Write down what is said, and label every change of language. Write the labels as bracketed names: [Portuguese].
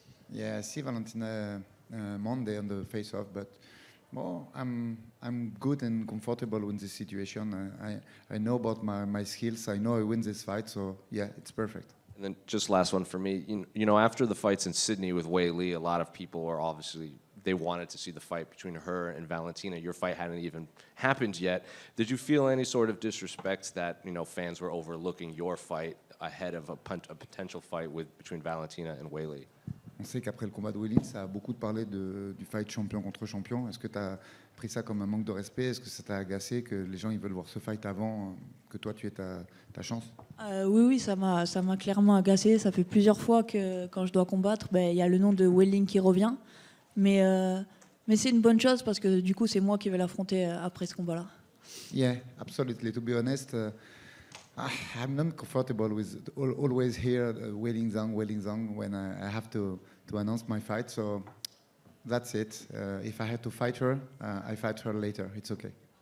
[English] Yeah, I see Valentina Monday on the face-off, but well, I'm good and comfortable in this situation. I know about my skills. I know I win this fight, so yeah, it's perfect. And then just last one for me. After the fights in Sydney with Wei Li, a lot of people were obviously, they wanted to see the fight between her and Valentina. Your fight hadn't even happened yet. Did you feel any sort of disrespect that fans were overlooking your fight ahead of a potential fight between Valentina and Wei Li? [French] On sait qu'après le combat de Weili, ça a beaucoup parlé du fight champion contre champion. Est-ce que tu as pris ça comme un manque de respect? Est-ce que ça t'a agacé que les gens ils veulent voir ce fight avant que toi tu aies ta chance? Oui, ça m'a clairement agacé. Ça fait plusieurs fois que quand je dois combattre, il y a le nom de Weili qui revient. Mais c'est une bonne chose parce que du coup, c'est moi qui vais l'affronter après ce combat-là. [English] Yeah, absolutely. To be honest, I'm not comfortable with always here Weili Zhang when I have to announce my fight. So that's it. If I had to fight her, I fight her later. It's okay.